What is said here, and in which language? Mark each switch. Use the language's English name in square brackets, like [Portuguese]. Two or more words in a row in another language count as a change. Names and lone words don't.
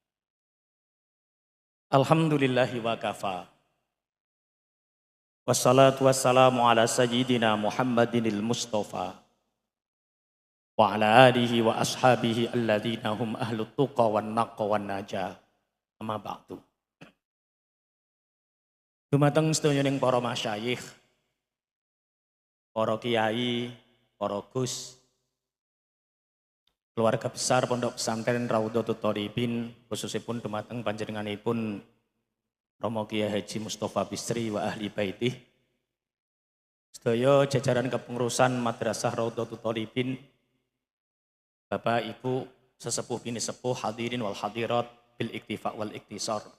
[Arabic] الحمد لله وكفى. والصلاة والسلام على سيدنا محمد المصطفى وعلى آله وأصحابه الذين هم أهل التقى والنقا والنجاح. أما بعد. [Javanese] Dumateng sedaya para masyayikh, para kiai, para gus, [Indonesian] keluarga besar [Javanese] Pondok Pesantren Raudhatul Thoribin, khususipun dumateng panjenenganipun Romo Kiai Haji Mustofa Bisri [Arabic] وأهل بيته, [Javanese] sedaya jajaran kepengurusan Madrasah Raudhatul Thoribin, Bapak Ibu sesepuh bini sepuh [Arabic] الحاضرين والحاضرات بالاكتفاء والاختصار.